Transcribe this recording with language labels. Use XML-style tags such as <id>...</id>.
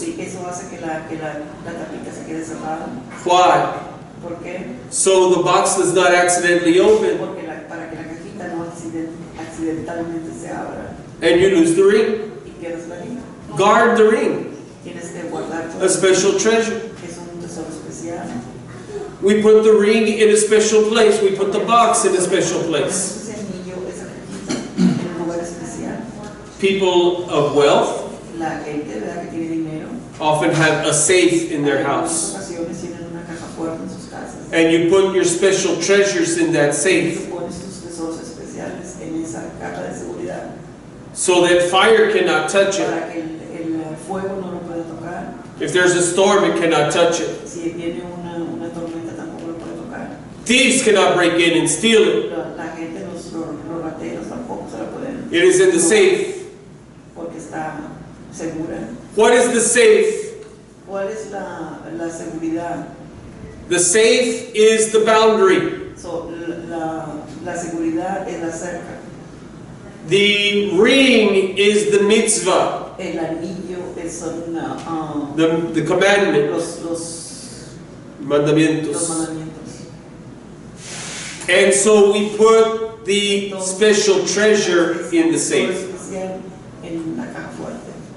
<es>sí, eso hace que la tapita se quede cerrada.</es> <en>Why?</en> <es>¿Por qué?</es> <en>So the box does not accidentally open</en> <es>Porque para que la cajita no accidentalmente se abra</es> <en>and you lose the ring.</en> <es>y pierdas la línea.</es> <en>Guard the ring,</en> <es>Tienes que guardar todo.</es> <en>a special treasure.</en> <es>Es un tesoro especial.</es> <en>We put the ring in a special place. We put the box in a special place.</en> <es>Ese anillo, esa cajita, en un lugar especial.</es> <en>People of wealth</en> <es>La gente, ¿verdad? Que tiene dinero.</es> <en>often have a safe in their</en> <es>En</es> <en>house.</en> <es>muchas ocasiones tienen una caja fuerte en sus casas.</es> <en>And you put your special treasures in that safe</en> <es>Tú pones tus tesoros especiales en esa caja de seguridad</es> <en>so that fire cannot touch it.</en> <es>para que el fuego no lo pueda tocar.</es> <en>If there's a storm, it cannot touch it.</en> <es>Si viene una tormenta tampoco lo puede tocar.</es> <en>Thieves cannot break in and steal it.</en> <es>La gente, los rateros tampoco se la pueden</es> <en>It is in the safe.</en> <es>porque está segura.</es> <en>What is the safe?</en> <es>¿Cuál es la seguridad?</es> <en>The safe is the boundary.</en> <es>So, la seguridad es la cerca.</es> <en>The ring is the mitzvah,</en> <es>El anillo son</es> <en>the commandment,</en> <es>los mandamientos. mandamientos.</es> <en>And so we put the special treasure in the safe,</en> <es>Especial en la caja fuerte.</es>